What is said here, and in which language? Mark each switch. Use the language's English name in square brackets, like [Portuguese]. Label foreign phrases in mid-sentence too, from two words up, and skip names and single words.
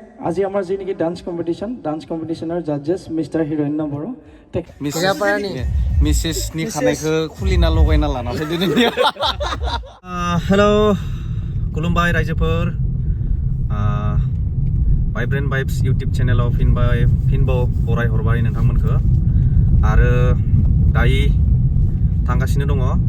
[Assamese] আজি আমাৰ যি নেকি [English] dance competition judges mister [Assamese] হিৰণ্য বড়ো [Bodo] मिसेस नि खानायखौ खुलिना लगायना लाना फैदो नोंनिया हेलो खुलुमबाय रायजोफोर वाइब्रेन्ट वाइब्स यूट्यूब चेनेलाव फिनबाव बराय हरबाय नोंथांमोनखौ आरो दायो थांगासिनो दङ